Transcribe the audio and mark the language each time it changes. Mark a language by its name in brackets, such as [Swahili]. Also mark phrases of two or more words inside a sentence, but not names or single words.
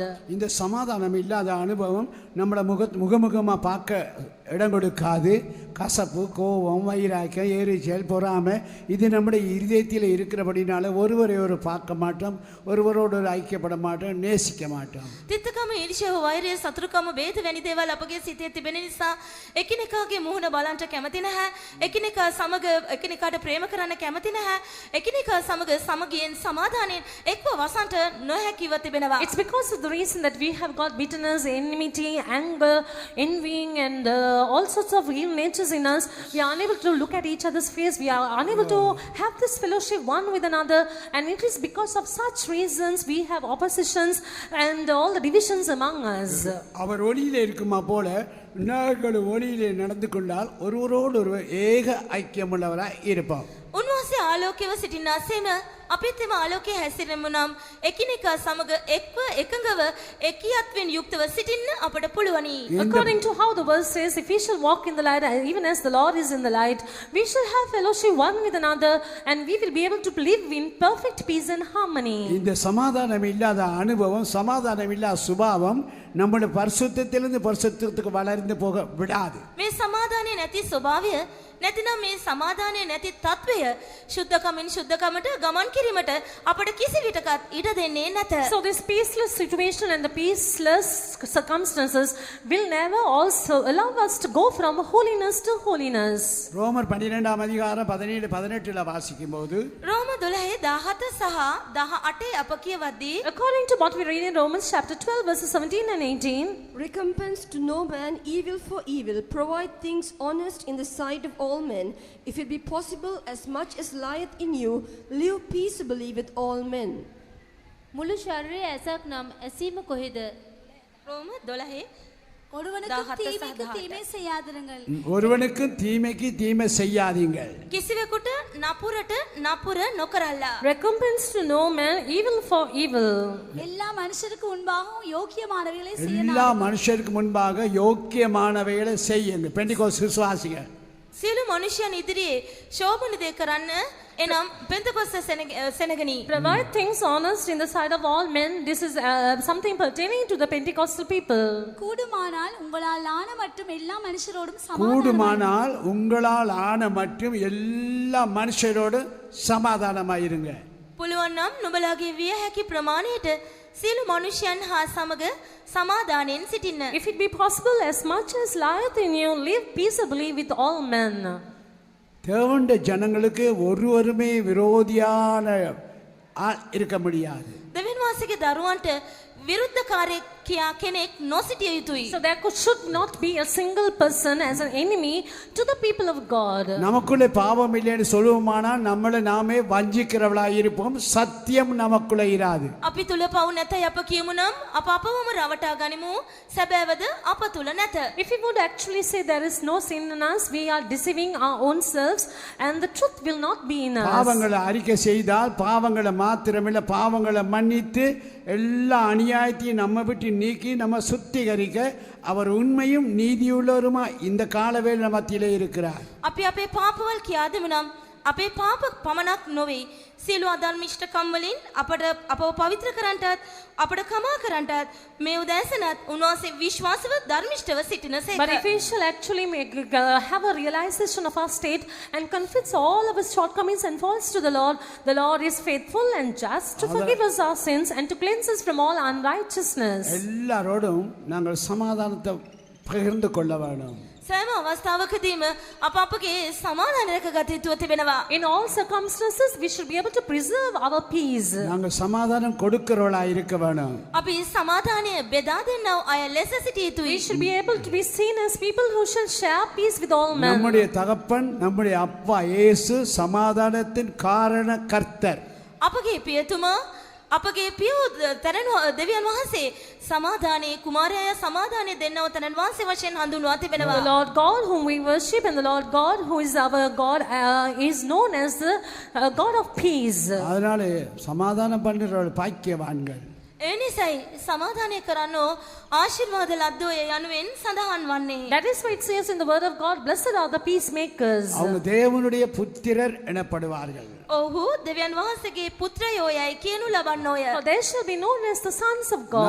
[Tamil] இந்த சமாதானம் இல்லாத அனுபவம் நம்மளை முகமுகமாக பார்க்க இடம் கொடுக்காது. கசப்பு, கோபம், வைராக்கியம், எரிச்சல், பொறாமை இது நம்முடைய இருதயத்தில் இருக்கிறபடினால ஒருவரை ஒரு பார்க்க மாட்டோம், ஒருவரோடு ஒரு ஐக்கியப்பட மாட்டோம், நேசிக்க மாட்டோம். [Sinhala] තිත්තකම, ඊර්ෂ්‍යාව, වෛරය, සතුරුකම, ભેද වැනි දේවල් අපගේ සිතේ තිබෙන නිසා එකිනෙකාගේ මුහුණ බලන්න කැමති නැහැ, එකිනෙකා සමග එකිනෙකාට ප්‍රේම කරන්න කැමති නැහැ, එකිනෙකා සමග සමගියෙන් සමාදානයෙන් එක්ව වසන්ට නොහැකිව තිබෙනවා. [English] It's because of the reason that we have got bitterness, enmity, anger, envying, and all sorts of evil natures in us. We are unable to look at each other's face. We are unable to have this fellowship one with another, and it is because of such reasons we have oppositions and all the divisions among us. [Tamil] அவர் ஒளியிலே இருக்குமா போல நாங்கள் ஒளியிலே நடந்து கொண்டால் ஒருவரோடு ஒருவர் ஏக ஐக்கியமுள்ளவராய் இருப்போம். [Sinhala] උන්වහන්සේ ආලෝකයව සිටිනාසේම අපිත් එම ආලෝකයේ හැසිරෙමු නම් එකිනෙකා සමග එක්ව එකඟව එකියත්වෙන් යුක්තව සිටින්න අපට පුළුවනි. [English] According to how the verse says, if we shall walk in the light, even as the Lord is in the light, we shall have fellowship one with another, and we will be able to live in perfect peace and harmony. [Tamil] இந்த சமாதானம் இல்லாத அனுபவம், சமாதானம் இல்லாத சுபாவம் நம்முடைய பரிசுத்தத்திலிருந்து பரிசுத்தத்துக்கு வளர்ந்து போக விடாது. [Sinhala] මේ සමාදානය නැති ස්වභාවය නැතිනම් මේ සමාදානය නැති තත්වය ශුද්ධකමින් ශුද්ධකමට ගමන් කිරීමට අපට කිසි විටකත් ඉඩ දෙන්නේ නැත. [English] So this peaceless situation and the peaceless circumstances will never also allow us to go from holiness to holiness. [Tamil] ரோமர் 12ஆம் அதிகாரம் 17 18ல வாசிக்கும்போது [Sinhala] රෝම 12:17 සහ 18 අප කියවද්දී [English] According to what we read in Romans chapter 12 verses 17 and 18, Recompense to no man evil for evil, provide things honest in the sight of all men. If it be possible, as much as lieth in you, live peaceably with all men. [Sinhala] මුළු ශරීරයේ ඇසක් නම් ඇසීම කොහෙද? රෝම 12 [Tamil] ஒருவனுக்கு 17 தீமைக்கு தீமை செய்யாதிருங்கள். ஒருவனுக்கு தீமைக்கு தீமை செய்யாதீங்கள். [Sinhala] කිසිවෙකුට නපුරට නපුර නොකරල්ලා. [English] recompense to no man evil for evil. [Tamil] எல்லா மனுஷருக்கு முன்பாகவும் யோக்கியமானவைகளை எல்லா மனுஷருக்கு முன்பாக யோக்கியமானவைகளை செய்யுங்க. பெண்டிகோஸ்து விசுவாசிகள் [Sinhala] සියලු මනුෂ්‍යයන් ඉදිරියේ ශෝභන දේ කරන්න එනම් පෙන්තකොස්ත සෙනගනි. [English] Provide things honest in the sight of all men. This is something pertaining to the Pentecostal people. [Tamil] கூடுமானால் உங்களால் ஆன மற்றும் எல்லா மனுஷரோடும் கூடுமானால் உங்களால் ஆன மற்றும் எல்லா மனுஷரோடு சமாதானமாயிருங்க. [Sinhala] පුළුවන් නම් නුඹලාගේ විය හැකි ප්‍රමාණයට සියලු මනුෂ්‍යයන් හා සමග සමාදානයෙන් සිටින්න. [English] If it be possible, as much as lieth in you, live peaceably with all men. [Tamil] தேவனுடைய ஜனங்களுக்கு ஒருவருமே விரோதியான இருக்க முடியாது. [Sinhala] දෙවියන් වහන්සේගේ දරුවන්ට විරුද්ධකාරයෙක් කියා කෙනෙක් නොසිටිය යුතුයි. [English] So there should not be a single person as an enemy to the people of God. [Tamil] நமக்குள்ளே பாவம் இல்லைன்னு சொல்லுவோமானால் நம்மளை நாமே வஞ்சிக்கிறவளாய் இருப்போம். சத்தியம் நமக்குள்ளே இராது. [Sinhala] අපි තුල පව් නැතයි අප කියමු නම් අප අපවම රවටා ගනිමු. සැබෑවද අප තුල නැත. [English] If we would actually say there is no sin in us, we are deceiving our own selves, and the truth will not be in us. [Tamil] பாவங்களை அறிக்கை செய்தால் பாவங்களை மாத்திரமில்லை, பாவங்களை மன்னித்து எல்லா அநியாயத்தையும் நம்ம விட்டு நீக்கி நம்ம சுத்திகரிக்க அவர் உண்மையும் நீதியுள்ளவருமா இந்த காலவேளை மத்தியிலே இருக்கிறார். [Sinhala] අපි අපේ පාපවල් කියා දෙමු නම් අපේ පාප පමණක් නොවේ. සියලු අධර්මිෂ්ඨකම් වලින් අපව පවිත්‍ර කරන්නටත් අපට කමා කරන්නටත් මේ උදෑසනත් උන්වහන්සේ විශ්වාසව ධර්මිෂ්ඨව සිටින සේක. [English] But if we shall actually have a realization of our state and confess all of our shortcomings and faults to the Lord is faithful and just to forgive us our sins and to cleanse us from all unrighteousness. [Tamil] எல்லாரோடும் நாங்கள் சமாதானத்தை பகிர்ந்து கொள்ள வேண்டும். [Sinhala] සෑම අවස්ථාවකදීම අප අපගේ සමාදාන රැකගත යුතුව තිබෙනවා. [English] In all circumstances, we should be able to preserve our peace. [Tamil] நாங்கள் சமாதானம் கொடுக்கிறவளாய் இருக்க வேண்டும். [Sinhala] අපි සමාදානය බෙදා දෙන්නව අය ලෙස සිටිය යුතුයි. [English] We should be able to be seen as people who shall share peace with all men. [Tamil] நம்முடைய தகப்பன் நம்முடைய அப்பா இயேசு சமாதானத்தின் காரண கர்த்தர். [Sinhala] අපගේ පියතුමා අපගේ පියෝ දෙවියන් වහන්සේ සමාදානයේ කුමාරයා සමාදානය දෙන්නව තනන් වහන්සේ වශයෙන් හඳුන්වා තිබෙනවා. [English] The Lord God whom we worship and the Lord God who is our God is known as the God of peace. [Tamil] அதனால சமாதானம் பண்ணுறவர்கள் பாக்கியவான்கள். [Sinhala] එනිසයි සමාදානය කරන්නෝ ආශිර්වාද ලද්දෝය යනුවෙන් සඳහන් වන්නේ. [English] That is why it says in the word of God, blessed are the peacemakers. [Tamil] அவங்க தேவனுடைய புத்திரர் எனப்படுவார்கள். [Sinhala] ඔහු දෙවියන් වහන්සේගේ පුත්‍රයෝයයි කියනු ලබන්නෝය. [English] For they shall be known as the sons of God.